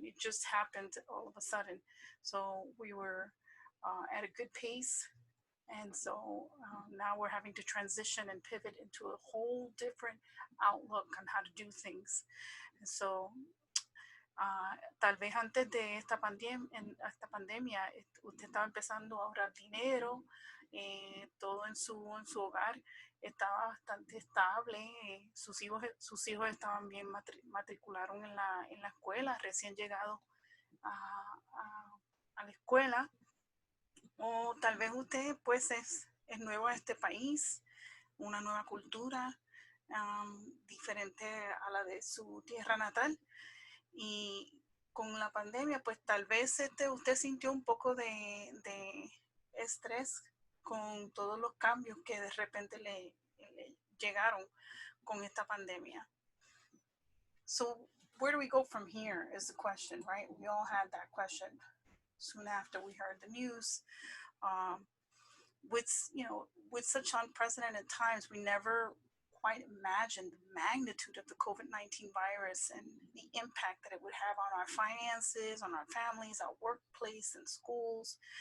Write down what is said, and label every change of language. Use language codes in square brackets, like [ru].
[en] It just happened all of a sudden. So we were at a good pace, and so now we're having to transition and pivot into a whole different outlook on how to do things. And so [es] tal vez antes de esta pandemia, usted estaba empezando a ahorrar dinero, todo en su hogar estaba bastante estable, sus hijos estaban bien, matricularon en la escuela, recién llegados a la escuela, o tal vez usted pues es nuevo a este país, una nueva cultura diferente a la de su tierra natal. Y con la pandemia, pues tal vez usted sintió un poco de estrés con todos los cambios que de repente le llegaron con esta pandemia. [en] So where do we go from here is the question, right? We all had that question soon after we heard the news. With such unprecedented times, we never quite imagine the magnitude of the COVID-19 virus and the impact that it would have on our finances, on our families, our workplace, and schools.